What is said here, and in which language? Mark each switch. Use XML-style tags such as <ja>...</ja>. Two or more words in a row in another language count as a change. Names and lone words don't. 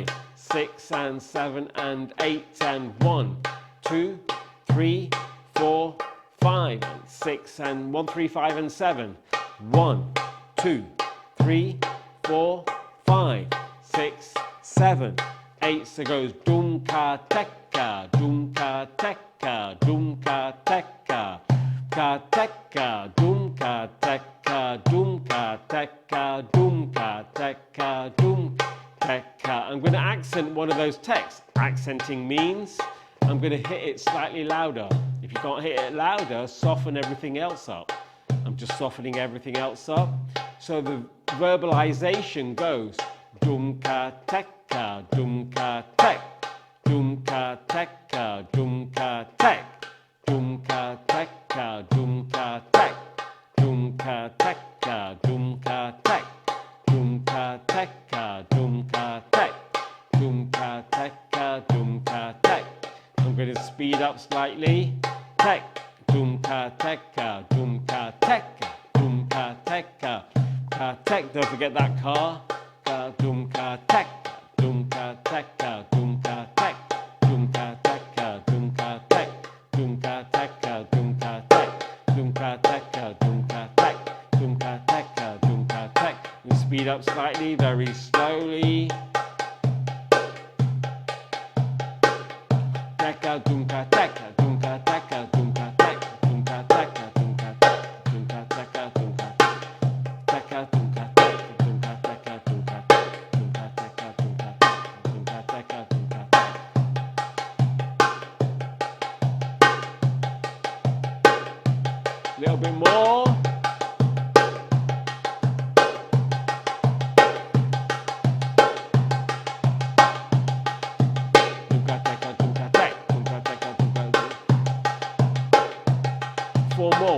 <en>6 and 7 and 8 and 1, 2, 3, 4, 5 and 6 and 1, 3, 5 and 7. 1, 2, 3, 4, 5, 6, 7, 8. So it goes doom ka tekka, doom ka tekka, doom ka tekka, ka tekka, doom ka tekka, doom ka tekka, doom ka tekka, doom ka. I'm going to accent one of those texts. Accenting means I'm going to hit it slightly louder. If you can't hit it louder, soften everything else up. I'm just softening everything else up. So the verbalization goes dum ka tekka, dum ka tek, dum ka tekka, dum ka tek, dum ka tekka, dum ka tek, dum ka tekka, dum ka tek. Dum ka tekka, dum ka tek, dum ka tekka, dum ka tek. I'm going to speed speed up slightly. Tek, dum-ka, tek-ka, dum-ka, tek-ka, dum-ka, tek-ka, ka-tek. Don't forget that ka. Ka, dum-ka, tek, dum-ka, tek-ka, dum-ka, tek, dum-ka, tek-ka, dum-ka, tek, dum-ka, tek-ka, dum-ka, tek, dum-ka, tek-ka, dum-ka, tek, dum-ka, tek-ka, dum-ka, tek. You speed up slightly, very slowly. Tekka, dum-ka, tekka, dum-ka, tekka, dum-ka, tek, dum-ka, tekka, dum-ka, tek, dum-ka, tekka, dum-ka, tekka, dum-ka, tek, dum-ka, tekka, dum-ka, tek, dum-ka, tekka, dum-ka, tek, dum-ka, tekka, dum-ka, tek. Little bit more. Four more.</en>